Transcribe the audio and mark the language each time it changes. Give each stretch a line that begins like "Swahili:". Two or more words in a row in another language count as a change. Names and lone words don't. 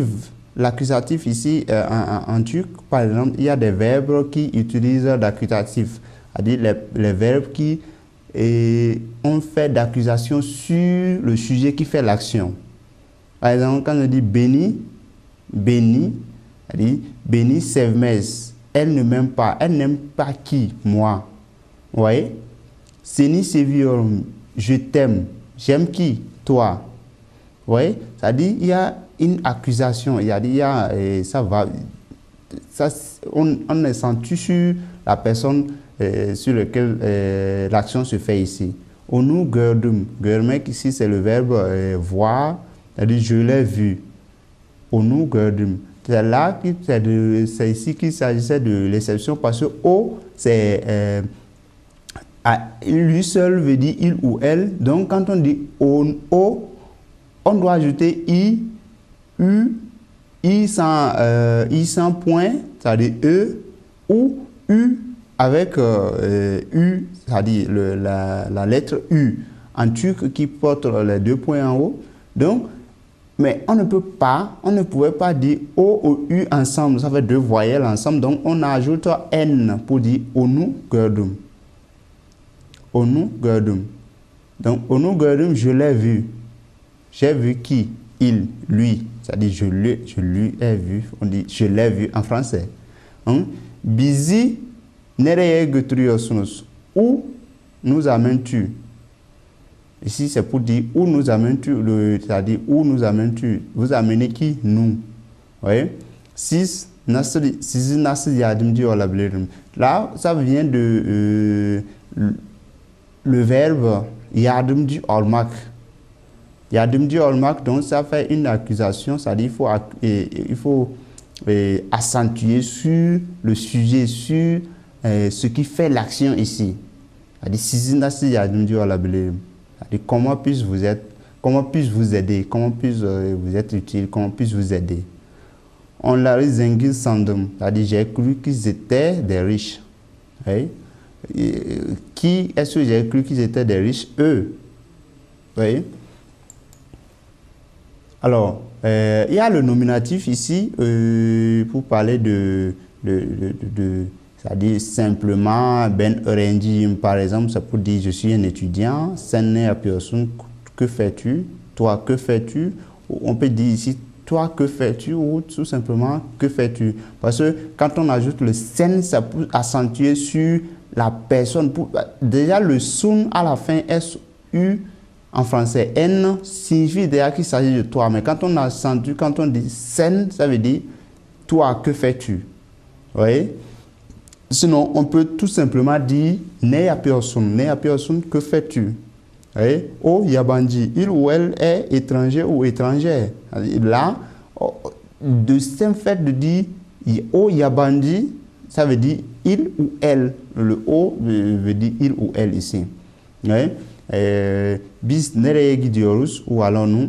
French: L'accusatif ici, en turc, par exemple, il y a des verbes qui utilisent l'accusatif, c'est-à-dire les verbes qui ont fait d'accusation sur le sujet qui fait l'action. Par exemple, quand je dis béni, c'est-à-dire
Turkish: béni sevmez,
French: elle ne m'aime pas. Elle n'aime pas qui? Moi. Vous voyez?
Turkish: Seni seviyorum,
French: je t'aime. J'aime qui? Toi. Vous voyez? C'est-à-dire, il y a une accusation, on est senti sur la personne sur laquelle l'action se fait ici.
Turkish: Onu gördüm.
French: Görmek ici, c'est le verbe voir, c'est-à-dire je l'ai vu.
Turkish: Onu gördüm.
French: C'est ici qu'il s'agissait de l'exception parce que o, c'est lui seul veut dire il ou elle. Donc, quand on dit o, on doit ajouter i, u, i sans point, c'est-à-dire e, ou U avec U, c'est-à-dire la lettre U en turc qui porte les 2 points en haut. Donc, mais on ne pouvait pas dire O ou U ensemble, ça fait 2 voyelles ensemble. Donc, on ajoute N pour dire
Turkish: Onu gördüm. Onu gördüm. Donc, Onu gördüm,
French: je l'ai vu. J'ai vu qui? Il, lui. C'est-à-dire, je lui ai vu. On dit, je l'ai vu en français.
Turkish: Bizi nereye götürüyorsunuz?
French: Où nous amènes-tu? Ici, c'est pour dire où nous amènes-tu, c'est-à-dire où nous amènes-tu. Vous amenez qui? Nous. Vous voyez?
Turkish: Sizi nasıl yardımcı olabilirim?
French: Là, ça vient de le verbe
Turkish: yardımcı olmak. Yardımcı olmak,
French: donc ça fait une accusation, c'est-à-dire il faut accentuer sur le sujet, sur ce qui fait l'action ici. C'est-à-dire,
Turkish: sizi nasıl yardımcı olabilirim?
French: C'est-à-dire, comment puis-je vous aider, comment puis-je vous être utile, comment puis-je vous aider?
Turkish: Onları zengin sandım,
French: c'est-à-dire, j'ai cru qu'ils étaient des riches. Oui? Qui est-ce que j'ai cru qu'ils étaient des riches? Eux. Oui? Alors, il y a le nominatif ici pour parler c'est-à-dire simplement
Turkish: ben öğrenciyim
French: par exemple, c'est pour dire je suis un étudiant.
Turkish: Sen ne yapıyorsun?
French: Que fais-tu? Toi, que fais-tu? On peut dire ici toi, que fais-tu? Ou tout simplement que fais-tu? Parce que quand on ajoute le sen, ça peut accentuer sur la personne. Déjà le sun à la fin, S-U en français, N signifie déjà qu'il s'agit de toi. Mais quand on accentue, quand on dit sen, ça veut dire toi, que fais-tu? Vous voyez? Sinon, on peut tout simplement dire
Turkish: ne yapıyorsun,
French: que fais-tu?
Turkish: O yabancı,
French: il ou elle est étranger ou étrangère. Là, de simple fait de dire
Turkish: o yabancı,
French: ça veut dire il ou elle. Le o veut dire il ou elle ici.
Turkish: Biz nereye gidiyoruz?
French: Où allons-nous?